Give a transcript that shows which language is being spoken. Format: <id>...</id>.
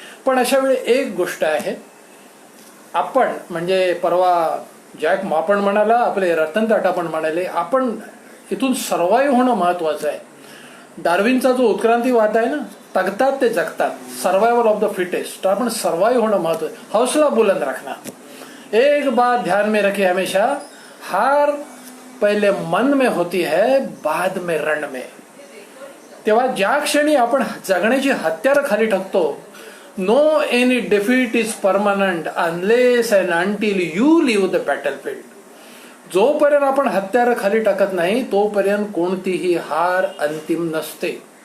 <mr>पण अशा वेळी एक गोष्ट आहे, आपण म्हणजे परवा जॅक मापण म्हणाला, आपले रतन टाटा पण म्हणाले, आपण इथून सर्वाईव्ह होणं महत्वाचं आहे. डार्विनचा जो उत्क्रांतीवाद आहे ना, तगतात ते जगतात,</mr> <en>Survival of the fittest.</en> <mr>तर आपण सर्वाईव्ह होणं महत्वाचं.</mr> <hi>हौसला बुलंद रखना. एक बात ध्यान में रखिए हमेशा, हार पहले मन में होती है, बाद में रण में.</hi> <mr>तेव्हा ज्या क्षणी आपण जगण्याची हत्यारं खाली टाकतो,</mr> <en>No any defeat is permanent unless and until you leave the battlefield.</en> <mr>जोपर्यंत आपण हत्यारं खाली टाकत नाही तोपर्यंत कोणतीही हार अंतिम नसते.</mr>